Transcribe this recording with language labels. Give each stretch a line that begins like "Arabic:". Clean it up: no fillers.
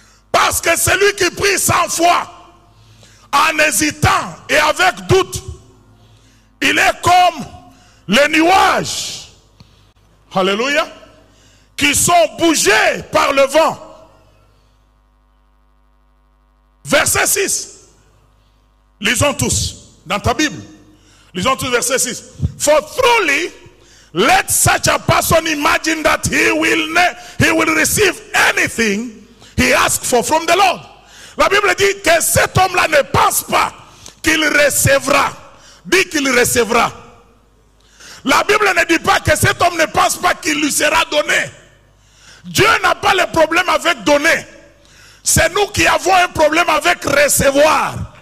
French: Parce que celui qui prie sans foi, en hésitant et avec doute, il est comme les nuages, alléluia, qui sont bougés par le vent. Verset 6. Lisons tous dans ta Bible. Lisons tous verset 6.
English: For truly, let such a person imagine that he will receive anything he asks for from the Lord.
French: La Bible dit que cet homme-là ne pense pas qu'il recevra. Dit qu'il recevra. La Bible ne dit pas que cet homme ne pense pas qu'il lui sera donné. Dieu n'a pas le problème avec donner. C'est nous qui avons un problème avec recevoir.